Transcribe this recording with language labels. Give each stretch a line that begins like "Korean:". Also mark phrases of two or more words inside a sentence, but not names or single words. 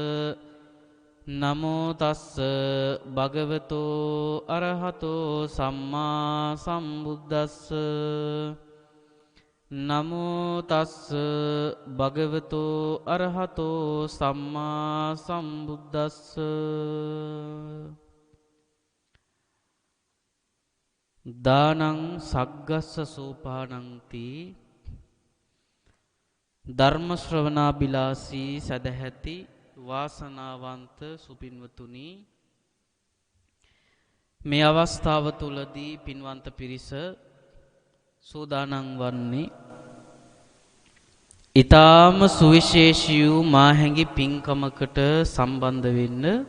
Pali: නමෝ තස්ස භගවතු අරහතෝ සම්මා සම්බුද්දස්ස නමෝ තස්ස භගවතු අරහතෝ සම්මා සම්බුද්දස්ස දානං සග්ගස්ස සෝපානංති
Sinhala: ධර්ම ශ්‍රවණාබිලාසී සදහැති වාසනාවන්ත සුපින්වතුනි මේ අවස්ථාව තුලදී පින්වන්ත පිරිස සූදානම් වන්නේ ඊටාම සුවිශේෂී වූ මාහැඟි පින්කමකට සම්බන්ධ වෙන්න